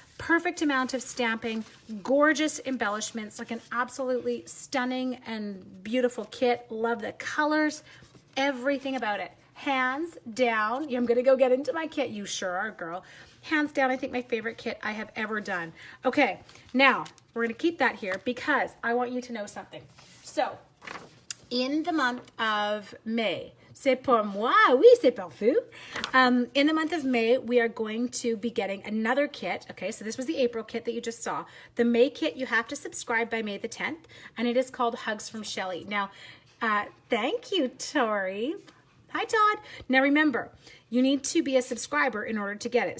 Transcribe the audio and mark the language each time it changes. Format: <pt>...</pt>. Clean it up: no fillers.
<en>Perfect amount of stamping, gorgeous embellishments, like an absolutely stunning and beautiful kit. Love the colors, everything about it. Hands down, I'm gonna go get into my kit. You sure are, girl. Hands down, I think my favorite kit I have ever done. Okay, now we're gonna keep that here because I want you to know something. So, in the month of May,</en> <fr>c'est pour moi, oui, c'est pour vous.</fr> <en>In the month of May, we are going to be getting another kit. Okay, so this was the April kit that you just saw. The May kit, you have to subscribe by May the 10th, and it is called Hugs from Shelly. Now, thank you, Tori. Hi, Todd. Now, remember, you need to be a subscriber in order to get it.</en>